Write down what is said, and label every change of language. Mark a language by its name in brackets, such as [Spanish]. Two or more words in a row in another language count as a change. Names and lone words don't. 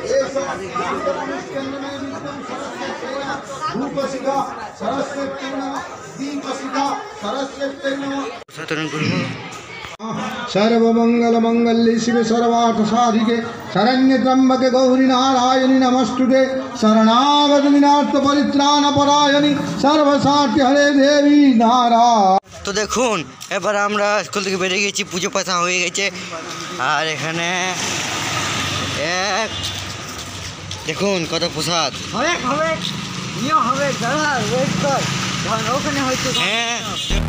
[Sanskrit] ধূপশিখা সরস্বতী নমঃ দীপশিখা সরস্বতী নমঃ [Bangla] সাধারণ করবো। [Sanskrit] सर्वमंगलमंगल्ये शिवे सर्वार्थसाधिके शरण्ये त्र्यंबके गौरी नारायणि नमस्तुते शरणागत विनाश परित्राणपरायणि सर्वसाध्य हरे देवी नारायण। [Bangla] তো দেখুন এবার আমরা স্কুল থেকে বেরিয়ে গেছি, পুজো পাশা হয়ে গেছে। আর এখানে এক দেখুন কত প্রসাদ। হবে হবে নিও হবে দাদা ওয়েট কর ওখানে হয়তো হ্যাঁ